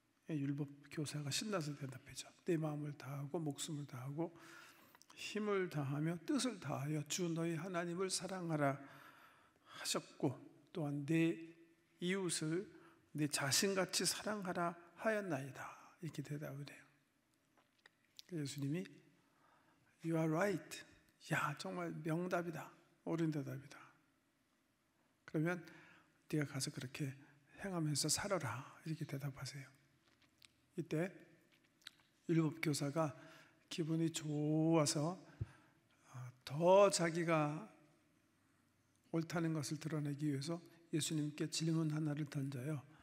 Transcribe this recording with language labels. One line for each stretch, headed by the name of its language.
Korean: 율법 교사가 신나서 대답했죠. 내 마음을 다하고 목숨을 다하고 힘을 다하며 뜻을 다하여 주 너희 하나님을 사랑하라 하셨고, 또한 내 이웃을 내 자신같이 사랑하라 하였나이다, 이렇게 대답을 해요. 예수님이
English: You are right.
Korean: 야, 정말 명답이다, 옳은 대답이다. 그러면 네가 가서 그렇게 행하면서 살아라, 이렇게 대답하세요. 이때 율법 교사가 기분이 좋아서 더 자기가 옳다는 것을 드러내기 위해서 예수님께 질문 하나를 던져요.